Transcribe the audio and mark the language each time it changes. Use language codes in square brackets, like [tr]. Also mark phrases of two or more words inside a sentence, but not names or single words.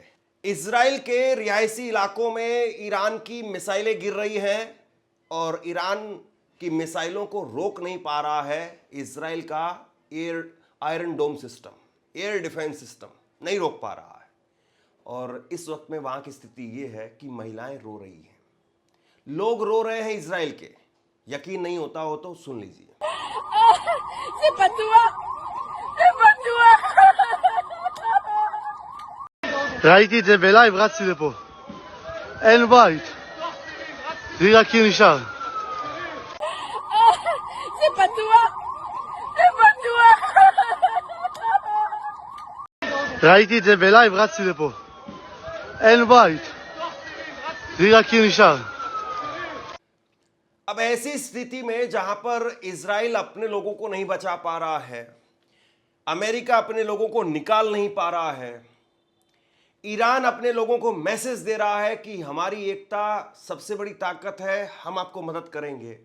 [hi] इजराइल के रिहायशी इलाकों में ईरान की मिसाइलें गिर रही हैं और ईरान की मिसाइलों को रोक नहीं पा रहा है इजराइल का आयरन डोम सिस्टम, [en] air defense system [hi] नहीं रोक पा रहा है। और इस वक्त में वहां की स्थिति ये है कि महिलाएं रो रही हैं, लोग रो रहे हैं इजराइल के। यकीन नहीं होता हो तो सुन लीजिए। [he] ראיתי את זה בלייב, רצתי לפה. אין בית. תראי רק כי נשאר. זה פתוח! זה פתוח! ראיתי את זה בלייב, רצתי לפה. אין בית. תראי רק כי נשאר. [hi] अब ऐसी स्थिति में जहां पर इजराइल अपने लोगों को नहीं बचा पा रहा है, अमेरिका अपने लोगों को निकाल नहीं पा रहा है, ईरान अपने लोगों को मैसेज दे रहा है कि हमारी एकता सबसे बड़ी ताकत है, हम आपको मदद करेंगे।